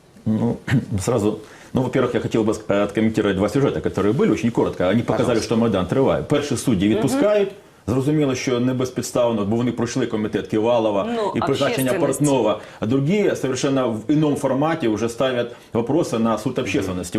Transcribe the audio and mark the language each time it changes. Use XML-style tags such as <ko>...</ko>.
<ru>Ну, сразу, ну, во-первых, я хотел бы откомментировать два сюжета, которые были, очень коротко.</ru> <uk>Они показали, що Майдан триває. Перші судді відпускають, зрозуміло, що не безпідставно, бо вони пройшли комітет Ківалова і призначення Портнова.</uk> <ru>А другі совершенно в ином формате уже ставят вопросы на суд общественности.</ru>